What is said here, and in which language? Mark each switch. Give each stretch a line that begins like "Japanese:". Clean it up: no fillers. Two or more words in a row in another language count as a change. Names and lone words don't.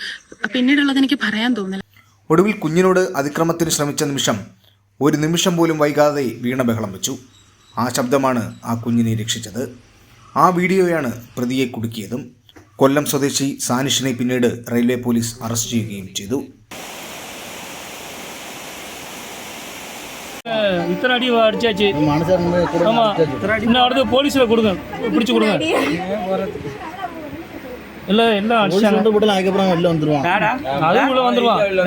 Malayalam: പിന്നീടുള്ളത് എനിക്ക് പറയാൻ തോന്നില്ല. ഒടുവിൽ കുഞ്ഞിനോട് അതിക്രമത്തിന് ശ്രമിച്ച നിമിഷം ഒരു നിമിഷം പോലും വൈകാതെ വീണ ബഹളം വെച്ചു. ആ ശബ്ദമാണ് ആ കുഞ്ഞിനെ രക്ഷിച്ചത്. ആ വീഡിയോയാണ് പ്രതിയെ കുടുക്കിയതും. കൊല്ലം സ്വദേശി സാനിഷിനെ പിന്നീട് റെയിൽവേ പോലീസ് അറസ്റ്റ് ചെയ്യുകയും ചെയ്തു.
Tamil: இத்தனை அடி அடிச்சாச்சு. ஆமா, இன்னும் அடுத்து போலீஸ்ல கொடுங்க, பிடிச்சு கொடுங்க. எல்லாம் அடிச்சாங்க. அதுக்கப்புறம் வெளில வந்துருவான், அதுக்குள்ள வந்துருவான்.